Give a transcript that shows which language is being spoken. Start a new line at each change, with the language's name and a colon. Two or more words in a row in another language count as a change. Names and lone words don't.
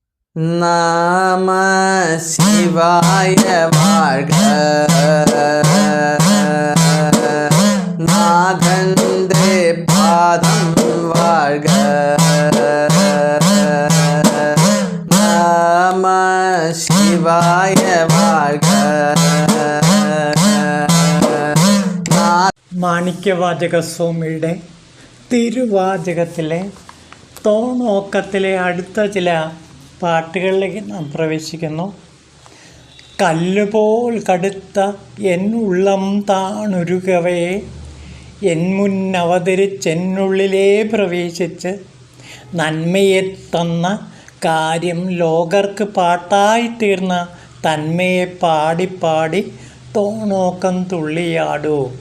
Tamil: நம சிவாய வாழ்க. நாதந்தே பாதம் வாழ்க. நம சிவாய வாழ்க.
Malayalam: മാണിക്യവാചക സ്വാമിയുടെ തിരുവാചകത്തിലെ തോണോക്കത്തിലെ അടുത്ത ചില പാട്ടുകളിലേക്ക് നാം പ്രവേശിക്കുന്നു. കല്ലുപോൽ കടുത്ത എൻ ഉള്ളം താണുരുകവേ, എൻ മുന്നവതരിച്ചെന്നുള്ളിലേ പ്രവേശിച്ച് നന്മയെ തന്ന കാര്യം ലോകർക്ക് പാട്ടായിത്തീർന്ന തന്മയെ പാടിപ്പാടി തോണോക്കം തുള്ളിയാടൂ.